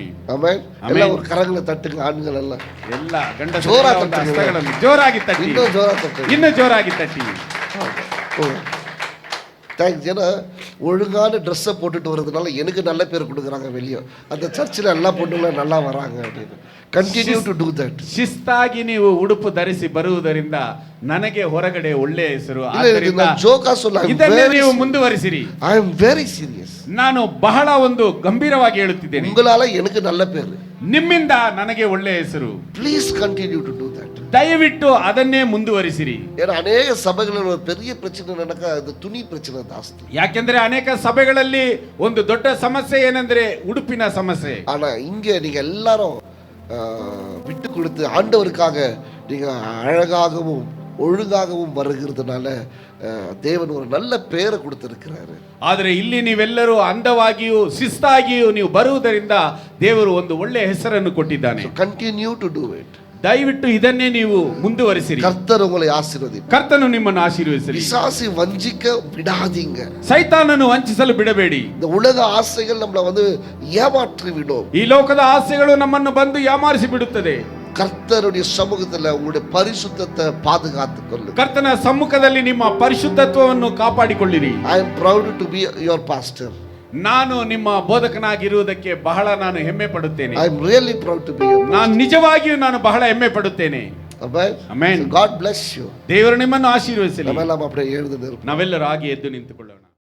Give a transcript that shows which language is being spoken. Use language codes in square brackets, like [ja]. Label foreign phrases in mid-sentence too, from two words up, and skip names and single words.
[ta] ஆமென். எல்லாம் ஒரு கரங்களை தட்டுங்க, ஆண்கள் எல்லாம் [kn] ಎಲ್ಲ ಗಂಡಸರು ಜೋರಾಗಿ ಒಂದು ತಟ್ಟಿ. ಹಸ್ತಗಳನ್ನು ಜೋರಾಗಿ ತಟ್ಟಿ, [ta] இன்னும் ஜோரா தட்டுங்க. [kn] ಇನ್ನು ಜೋರಾಗಿ ತಟ್ಟಿ. [ta] தேங்க்ஸ். ஏன்னா ஒழுங்கான ட்ரெஸ்ஸை போட்டுட்டு வர்றதுனால எனக்கு நல்ல பேர் கொடுக்குறாங்க வெளியே. அந்த சர்ச்சில் எல்லா பொண்ணுங்களும் நல்லா வராங்க அப்படின்னு. [en] continue to do that. [kn] ಶಿಸ್ತಾಗಿ ನೀವು ಉಡುಪು ಧರಿಸಿ ಬರುವುದರಿಂದ ನನಗೆ ಹೊರಗಡೆ ಒಳ್ಳೆಯ ಹೆಸರು. ಆದ್ದರಿಂದ ಜೋಕಾ சொல்ல ಇದನ್ನೇ ನೀವು ಮುಂದುವರಿಸಿರಿ. [en] I am very serious. [kn] ನಾನು ಬಹಳ ಒಂದು ಗಂಭೀರವಾಗಿ ಹೇಳುತ್ತಿದ್ದೇನೆ. [ta] உங்களால எனக்கு நல்ல பேர், [kn] ನಿಮ್ಮಿಂದ ನನಗೆ ಒಳ್ಳೆಯ ಹೆಸರು. [en] please continue to do that. [kn] ದಯವಿಟ್ಟು ಅದನ್ನೇ ಮುಂದುವರಿಸಿರಿ. [ta] ஏன்னா அநேக சபைகளில் ஒரு பெரிய பிரச்சனை நடக்க அது துணி பிரச்சனை ಜಾಸ್ತಿ. [kn] ಯಾಕೆಂದ್ರೆ ಅನೇಕ ಸಭೆಗಳಲ್ಲಿ ಒಂದು ದೊಡ್ಡ ಸಮಸ್ಯೆ ಏನೆಂದ್ರೆ ಉಡುಪಿನ ಸಮಸ್ಯೆ. [ta] ஆனா இங்க நீங்க எல்லாரும் விட்டு கொடுத்து ஆண்டவருக்காக நீங்க அழகாகவும் ஒழுங்காகவும் வருகிறதுனால தேவன் ஒரு நல்ல பேரை கொடுத்திருக்கிறாரு. [kn] ಆದರೆ ಇಲ್ಲಿ ನೀವೆಲ್ಲರೂ ಅಂದವಾಗಿಯೂ ಶಿಸ್ತಾಗಿಯೂ ನೀವು ಬರುವುದರಿಂದ ದೇವರು ಒಂದು ಒಳ್ಳೆಯ ಹೆಸರನ್ನು ಕೊಟ್ಟಿದ್ದಾನೆ. [en] continue to do it. [kn] ದಯವಿಟ್ಟು ಇದನ್ನೇ ನೀವು ಮುಂದುವರಿಸಿರಿ. [ta] கர்த்தர் உங்களை ஆசீர்வதிப்பார். [kn] ಕರ್ತನು ನಿಮ್ಮನ್ನು ಆಶೀರ್ವದಿಸಲಿ. [ta] பிசாசு வஞ்சிக்க விடாதீங்க. [kn] ಸೈತಾನನು ವಂಚಿಸಲು ಬಿಡಬೇಡಿ. [ta] இந்த உலக ஆசைகள் நம்மள வந்து ஏமாற்றி விடும். [kn] ಈ ಲೋಕದ ಆಸೆಗಳು ನಮ್ಮನ್ನು ಬಂದು ಯಾಮಾರಿಸಿ ಬಿಡುತ್ತದೆ. [ta] கர்த்தருடைய சமூகத்துல உங்களுடைய பரிசுத்தத்தை பாதுகாத்துக் கொள்ளுங்க. [kn] ಕರ್ತನ ಸಮ್ಮುಖದಲ್ಲಿ ನಿಮ್ಮ ಪರಿಶುದ್ಧತ್ವವನ್ನು ಕಾಪಾಡಿಕೊಳ್ಳಿರಿ. [en] I am proud to be your pastor. [kn] ನಾನು ನಿಮ್ಮ ಬೋಧಕನಾಗಿರುವುದಕ್ಕೆ ಬಹಳ ನಾನು ಹೆಮ್ಮೆ ಪಡುತ್ತೇನೆ. [en] I am really proud to be your pastor. [kn] ನಾನು ನಿಜವಾಗಿಯೂ ನಾನು ಬಹಳ ಹೆಮ್ಮೆ ಪಡುತ್ತೇನೆ. [en] Amen. Amen. God bless you. [kn] ದೇವರು ನಿಮ್ಮನ್ನು ಆಶೀರ್ವದಿಸಲಿ. [ta] ನಾವೆಲ್ಲ அப்படியே எழுந்து நிற்போம். [kn] ನಾವೆಲ್ಲರೂ ಹಾಗೆ ಎದ್ದು ನಿಂತುಕೊಳ್ಳೋಣ.